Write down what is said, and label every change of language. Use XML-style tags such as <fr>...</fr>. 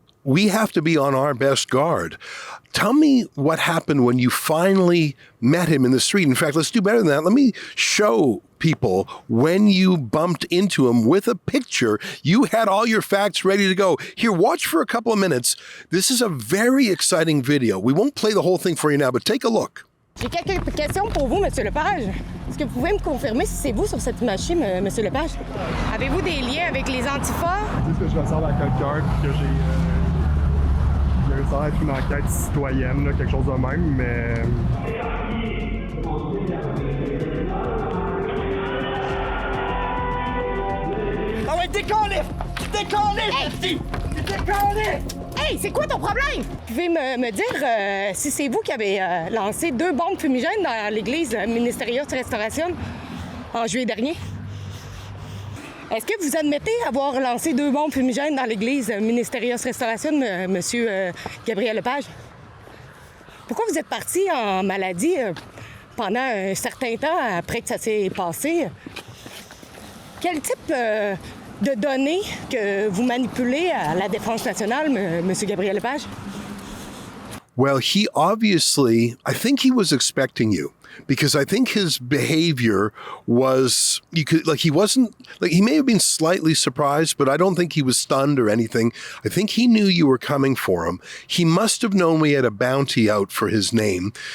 <en>we have to be on our best guard. Tell me what happened when you finally met him in the street. In fact, let's do better than that. Let me show people when you bumped into him with a picture. You had all your facts ready to go. Here, watch for a couple of minutes. This is a very exciting video. We won't play the whole thing for you now, but take a look.</en> <fr>J'ai quelques questions pour vous, M. Lepage. Est-ce que vous pouvez me confirmer si c'est vous sur cette image-ci, M. Lepage? Avez-vous des liens avec les Antifa? C'est ce que je ressemble à quelqu'un, puis que il y a ça être une enquête citoyenne, là, quelque chose de même, mais... Ah ouais, décolle! Décolle! Décolle! Hey, c'est quoi ton problème? Vous pouvez me dire si c'est vous qui avez lancé 2 bombes fumigènes dans l'église Ministerios Restauration en juillet dernier? Est-ce que vous admettez avoir lancé 2 bombes fumigènes dans l'église Ministerios Restauration, Monsieur Gabriel Lepage? Pourquoi vous êtes parti en maladie pendant un certain temps après que ça s'est passé? Quel type de données que vous manipulez à la Défense nationale, Monsieur Gabriel Lepage?</fr> <en>Well, he obviously, I think he was expecting you, because I think his behavior was, he wasn't, he may have been slightly surprised, but I don't think he was stunned or anything. I think he knew you were coming for him. He must have known we had a bounty out for his name.</en>